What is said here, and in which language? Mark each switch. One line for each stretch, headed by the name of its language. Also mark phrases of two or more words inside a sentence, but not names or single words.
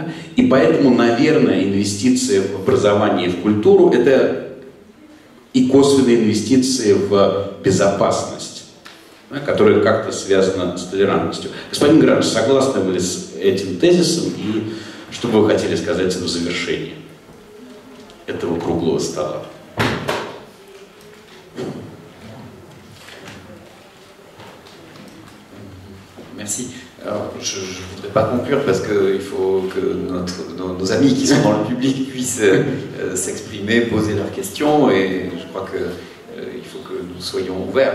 Russian: И поэтому, наверное, инвестиции в образование и в культуру – это и косвенные инвестиции в безопасность, да, которая как-то связана с толерантностью. Господин Гранж, согласны вы с этим тезисом и что бы вы хотели сказать в завершении этого круглого стола?
French: Merci. Alors, je ne voudrais pas conclure parce qu'il faut que nos amis qui sont dans le public puissent s'exprimer, poser leurs questions, et je crois qu'il faut que nous soyons ouverts.